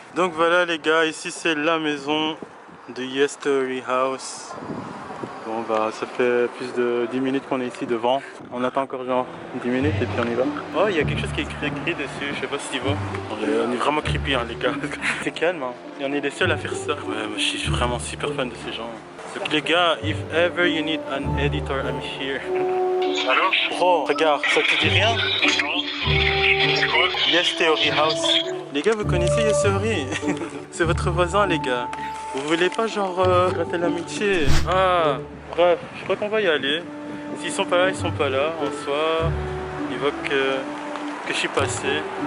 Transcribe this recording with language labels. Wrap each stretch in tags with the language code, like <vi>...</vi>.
<fr>Donc voilà les gars, ici c'est la maison de Yes Theory House. Bon bah ça fait plus de 10 minutes qu'on est ici devant. On attend encore genre 10 minutes et puis on y va. Oh il y a quelque chose qui est écrit dessus, je sais pas si tu vois. On est vraiment creepy hein les gars. C'est calme hein. Et on est les seuls à faire ça. Ouais moi je suis vraiment super fan de ces gens. Donc les gars,</fr> <en>if ever you need an editor, I'm here.</en> <fr>Allô? Bro, regarde, ça te dit rien? C'est quoi? Yes Theory House. Les gars, vous connaissez Yes Theory? C'est votre voisin les gars. Vous voulez pas genre gratter l'amitié? Ah, bref, je crois qu'on va y aller. S'ils sont pas là, ils sont pas là. En soi, ils voient que je suis passé.</fr>